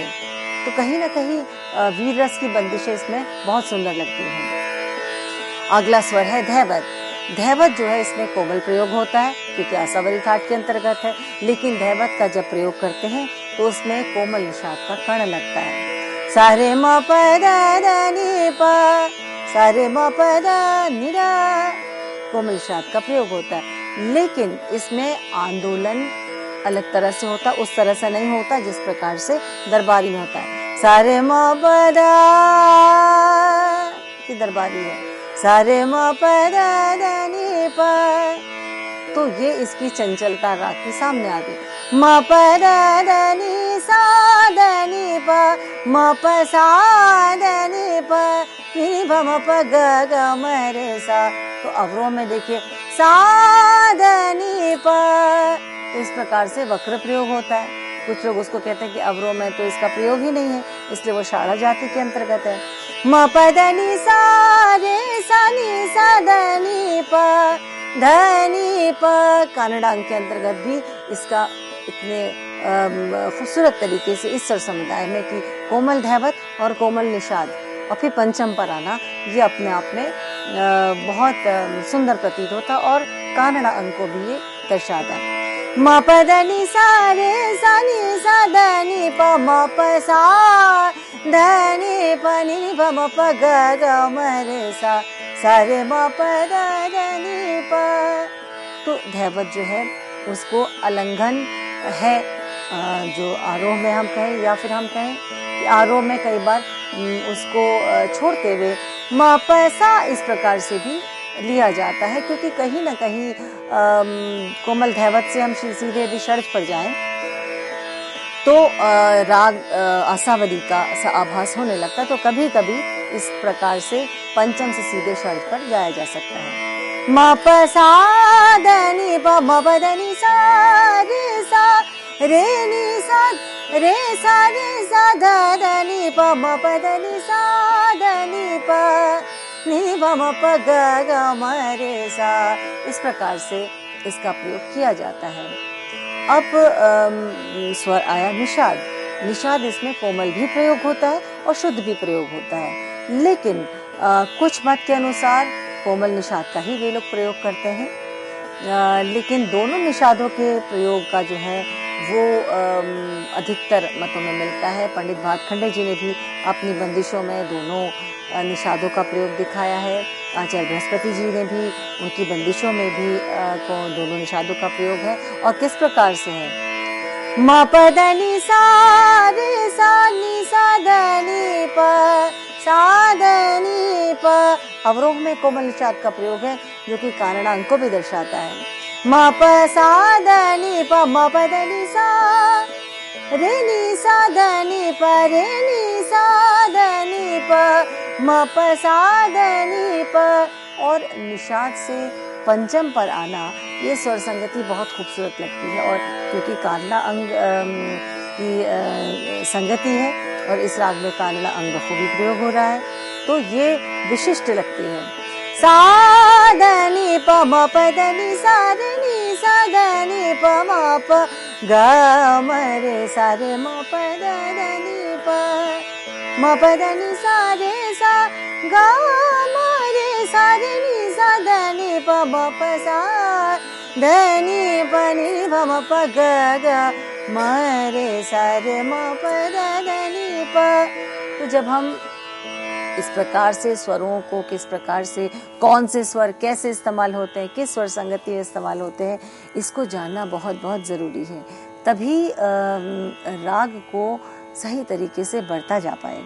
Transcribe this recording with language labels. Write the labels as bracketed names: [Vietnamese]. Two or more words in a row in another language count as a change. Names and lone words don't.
[Hindi] तो कहीं ना कहीं वीर रस की बंदिशें इसमें बहुत सुंदर लगती हैं। अगला स्वर है धैवत। धैवत जो है इसमें कोमल प्रयोग होता है, क्योंकि आसावरी ठाट के अंतर्गत है। लेकिन धैवत का जब प्रयोग करते हैं तो उसमें कोमल निषाद का कर्ण लगता है। सा रे म प द ध नि प, सा रे म प द नि द, कोमल निषाद का प्रयोग होता है। लेकिन इसमें आंदोलन अलग तरह से होता है, उस तरह से नहीं होता जिस प्रकार से दरबारी में होता है। सा रे म प द, दरबारी है। सा रे म प द ध नि प, तो ये इसकी चंचलता राग की सामने आ गई। म प द ध नि सा ध नि प, म प सा ध नि प, नि प म प ग ग म रे सा। तो अवरोह में देखिए सा ध नि प, तो इस प्रकार से वक्र प्रयोग होता है। कुछ लोग उसको कहते हैं कि अवरोह में तो इसका प्रयोग ही नहीं है, इसलिए वो शाड़ा जाति के अंतर्गत है। म प द नि सा रे सा नि सा ध नि प, ध नि प, कानड़ा अंग के अंतर्गत भी इसका इतने खूबसूरत तरीके से इस स्वर समुदाय में कि कोमल धैवत और कोमल निषाद और फिर पंचम पर आना, ये अपने आप में बहुत सुंदर प्रतीत होता और कानड़ा अंग को भी ये दर्शाता है। म प द नि सा रे सा नि सा ध नि प, म प सा ध नि प, नि प म प ग ग म रे सा, सा रे म प द ध नि प। तो धैवत जो है उसको अलंघन है, जो आरोह में हम कहें या फिर हम कहें कि आरोह में कई बार उसको छोड़ते हुए म प सा इस प्रकार से भी लिया जाता है, क्योंकि कहीं ना कहीं कोमल धैवत से हम सीधे यदि षड्ज पर जाएं तो राग आसावरी का सा आभास होने लगता है। तो कभी कभी इस प्रकार से पंचम से सीधे षड्ज पर जाया जा सकता है। म प सा ध नि प म प ध नि सा रे सा रे नि सा रे सा ध ध नि प म प ध नि सा ध नि प नि प म प ग ग म रे सा। इस प्रकार से इसका प्रयोग किया जाता है। अब स्वर आया निषाद। निषाद इसमें कोमल भी प्रयोग होता है और शुद्ध भी प्रयोग होता है, लेकिन कुछ मत के अनुसार कोमल निषाद का ही वे लोग प्रयोग करते हैं। लेकिन दोनों निषादों के प्रयोग का जो है वो अधिकतर मतों में मिलता है। पंडित भातखंडे जी ने भी अपनी बंदिशों में दोनों निषादों का प्रयोग दिखाया है। आचार्य बृहस्पति जी ने भी उनकी बंदिशों में भी दोनों निषादों का प्रयोग है। और किस प्रकार से है? म प ध नि सा रे सा नि सा ध नि प सा ध नि प। अवरोह में कोमल निषाद का प्रयोग है जो कि कानड़ांग को भी दर्शाता है। म प सा ध नि प म प ध नि सा रे नि सा ध नि प रे नि सा ध नि प म प सा ध नि प। और निषाद से पंचम पर आना ये स्वर संगति बहुत खूबसूरत लगती है। और क्योंकि कानड़ा अंग की संगति है और इस राग में कानड़ा अंग को भी प्रयोग हो रहा है, तो ये विशिष्ट लगती है। सा ध नि प म प ध नि सा रे नि सा ध नि प म प ग म रे सा रे म प ध ध नि प म प ध नि सा रे सा ग म रे सा रे नि सा ध नि प म प सा ध नि प नि प म प ग ग म रे सा रे म प ध ध नि प। तो जब हम इस प्रकार से स्वरों को किस प्रकार से कौन से स्वर कैसे इस्तेमाल होते हैं, किस स्वर संगति में इस्तेमाल होते हैं, इसको जानना बहुत बहुत ज़रूरी है। तभी राग को सही तरीके से बढ़ता जा पाएगा।